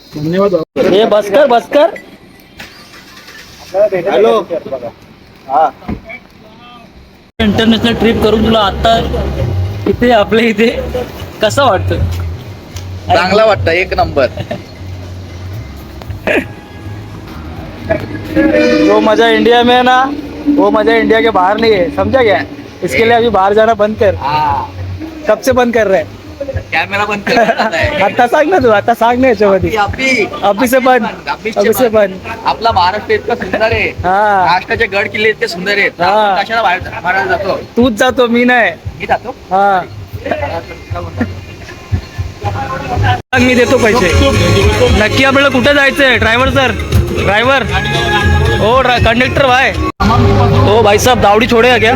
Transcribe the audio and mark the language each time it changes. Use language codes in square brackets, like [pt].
[mr] धन्यवाद. हे बस कर. [en] Hello. [mr] इंटरनॅशनल ट्रिप करून तुला आता इथे आपल्या इथे कसं वाटतं? चांगला वाटतं, एक नंबर. [hi] जो मजा इंडिया में है ना, वो मजा इंडिया के बाहर नहीं है. समझा क्या? इसके लिए अभी बाहर जाना बंद कर. कब से बंद कर रहे हैं? [mr] कॅमेरा बंद कर. आता सांग ना तू. आता सांग ना याच्यामध्ये. [hi] अभी से बंद. [mr] आपला महाराष्ट्र इतका सुंदर आहे, हा, महाराष्ट्राचे गड किल्ले इतके सुंदर आहेत. हा. आपण कशाला बाहेर जातो? तूच जातो, मी नाही. मी जातो. हा, मी देतो पैसे. नक्की आपल्याला कुठे जायचंय? Driver sir, driver. ओ कंडक्टर भाई. [hi] ओ भाई साहब, दावड़ी छोड़ेगा क्या?